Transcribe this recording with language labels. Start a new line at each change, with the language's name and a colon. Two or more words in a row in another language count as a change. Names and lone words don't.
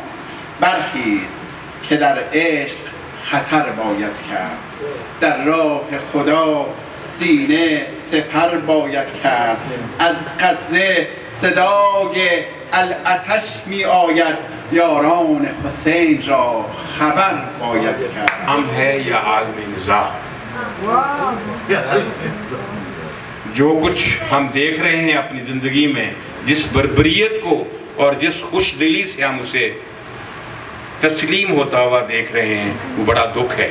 Persian: برخیز که در عشق خطر باید کرد، در راه خدا سینه سپر باید کرد. از غزه صدای العطش می آید، یاران حسین را خبر باید کرد.
Urdu: ہم ہے یا عالمی نظام، جو کچھ ہم دیکھ رہے ہیں اپنی زندگی میں، جس بربریت کو اور جس خوش دلی سے ہم اسے تسلیم ہوتا ہوا دیکھ رہے ہیں، وہ بڑا دکھ ہے.